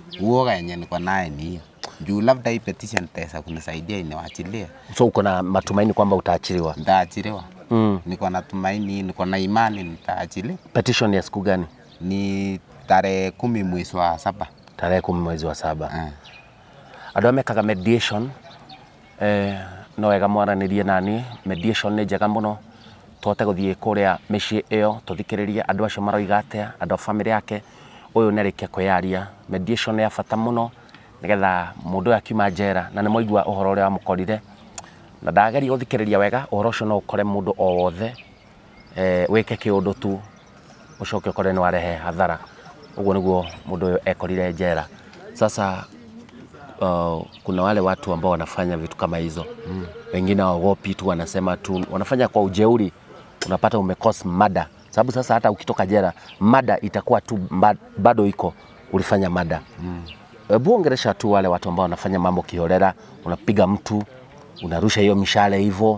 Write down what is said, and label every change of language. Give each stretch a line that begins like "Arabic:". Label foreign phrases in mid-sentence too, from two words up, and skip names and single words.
Swahili: Uoga yenye niko naye ni hiyo. Juu labda hii petition pesa kunisaidia iniwachilie. So uko na matumaini kwamba utaachiliwa? Nitaachiliwa. Niko na tumaini, niko na imani nitaachiliwa. Petition ya siku gani? Ni tarehe 10 mwezi wa 7. Tarehe 10 mwezi wa 7.
Kikuyu: Andũ amekaga mediation no wega mwaranirie nani. Mediation nĩ njega mũno. Tũhote gũthiĩ kũrĩa mĩciĩ ĩyo tũthikĩrĩrie andũ acio maroiga atĩa, andũ a family yake ũyũ nĩ arĩkia kwĩyaria. Mediation nĩ ya bata mũno nigetha mundu akiuma njera na nĩ moigua ũhoro ũrĩa wamũkorire na ndageria gũthikĩrĩria wega ũhoro ũcio no ũkore mũndũ o wothe wĩke kĩũndũ tu ũcoke ũkore nĩ warehe hathara. Ũguo nĩguo mũndũ ũyũ ekorire njera.
Swahili: Sasa kuna wale watu ambao wanafanya vitu kama hizo. Wengine waogopi tu, wanasema tu, wanafanya kwa ujeuri, unapata umekosa mada. Sababu sasa hata ukitoka jela mada itakuwa tu bado iko ulifanya mada. Hebu ongelesha tu wale watu ambao wanafanya mambo kiholela, unapiga mtu, unarusha hiyo mishale hivyo.